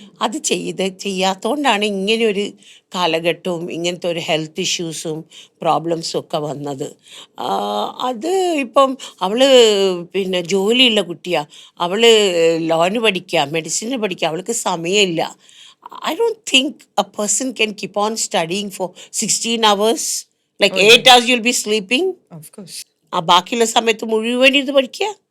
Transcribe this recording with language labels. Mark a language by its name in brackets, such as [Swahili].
[Malayalam] അത് ചെയ്യാത്തതുകൊണ്ടാണ് ഇങ്ങനെയൊരു കാലഘട്ടവും ഇങ്ങനത്തെ ഒരു ഹെൽത്ത് ഇഷ്യൂസും പ്രോബ്ലംസും ഒക്കെ വന്നത്. അത് ഇപ്പം അവൾ ജോലിയുള്ള കുട്ടിയാണ്, അവൾ ലോന് പഠിക്കുക, മെഡിസിന് പഠിക്കുക, അവൾക്ക് സമയമില്ല. [English] I don't think a person can keep on studying for 16 hours. Like 8 hours you'll be sleeping. Of course. [Malayalam] ബാക്കിയുള്ള സമയത്ത് മുഴുവൻ ഇത് പഠിക്കുക.